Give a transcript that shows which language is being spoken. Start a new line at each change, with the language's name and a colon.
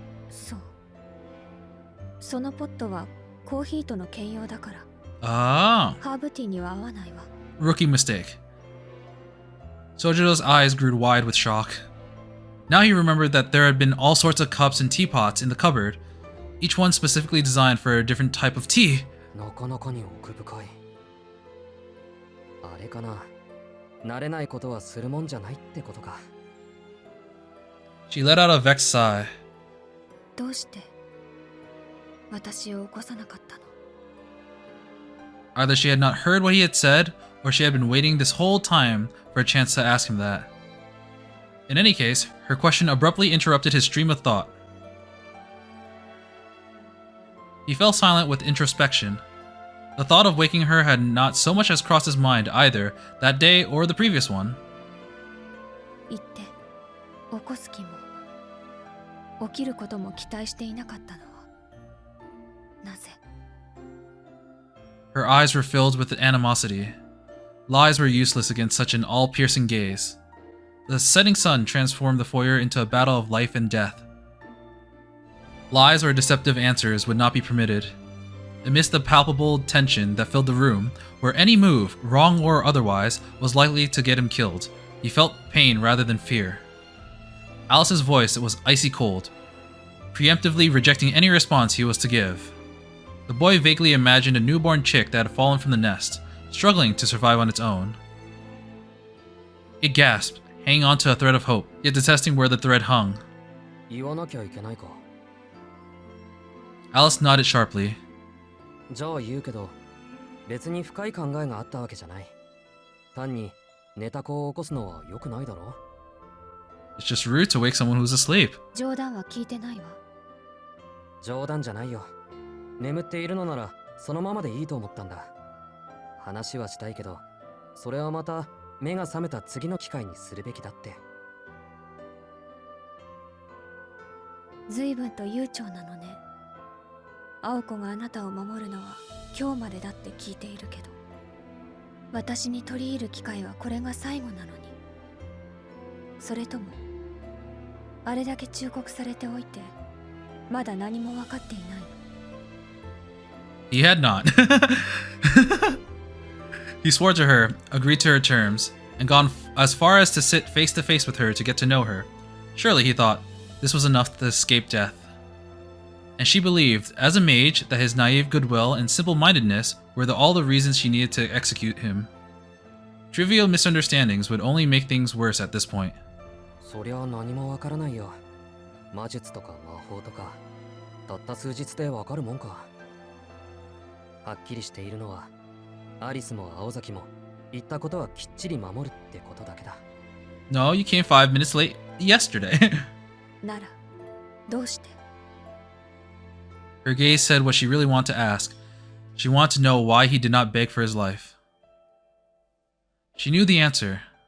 Japanese: そう。そのポットはコーヒーとの兼用だから。 Ah, ハーブティーには合わないわ。
English: rookie mistake. Sojiro's eyes grew wide with shock. Now he remembered that there had been all sorts of cups and teapots in the cupboard, each one specifically designed for a different type of tea.
Japanese: なかなかに奥深い。あれかな。慣れないことはするもんじゃないってことか。
English: She let out a vexed sigh.
Japanese: どうして私を起こさなかったの？
English: Either she had not heard what he had said, or she had been waiting this whole time for a chance to ask him that. In any case, her question abruptly interrupted his stream of thought. He fell silent with introspection. The thought of waking her had not so much as crossed his mind either that day or the previous one.
Japanese: 言って起こす気も起きることも期待していなかったのはなぜ？
English: Her eyes were filled with animosity. Lies were useless against such an all-piercing gaze. The setting sun transformed the foyer into a battle of life and death. Lies or deceptive answers would not be permitted. Amidst the palpable tension that filled the room, where any move, wrong or otherwise, was likely to get him killed, he felt pain rather than fear. Alice's voice was icy cold. preemptively rejecting any response he was to give. The boy vaguely imagined a newborn chick that had fallen from the nest, struggling to survive on its own. It gasped, hanging on to a thread of hope, yet detesting where the thread hung.
Japanese: 言わなきゃいけないか。
English: Alice nodded sharply.
Japanese: じゃあ言うけど、別に深い考えがあったわけじゃない。単に寝た子を起こすのは良くないだろ。
English: It's just rude to wake someone who's asleep.
Japanese: 冗談は聞いてないわ。冗談じゃないよ。眠っているのならそのままでいいと思ったんだ。話はしたいけど、それはまた目が覚めた次の機会にするべきだって。随分と悠長なのね。青子があなたを守るのは今日までだって聞いているけど、私に取り入る機会はこれが最後なのに。それともあれだけ忠告されておいてまだ何も分かっていないの？
English: He had not. He swore to her, agreed to her terms, and gone as far as to sit face to face with her to get to know her. Surely, he thought, this was enough to escape death. And she believed, as a mage, that his naive goodwill and simple-mindedness were all the reasons she needed to execute him. Trivial misunderstandings would only make things worse at this point.
Japanese: そりゃ何もわからないよ。魔術とか魔法とか、たった数日でわかるもんか。はっきりしているのは、アリスも青崎も言ったことはきっちり守るってことだけだ。
English: No, you came 5 minutes late yesterday.
Japanese: ならどうして？
English: Her gaze said what she really wanted to ask. She wanted to know why he did not beg for his life. She knew the answer.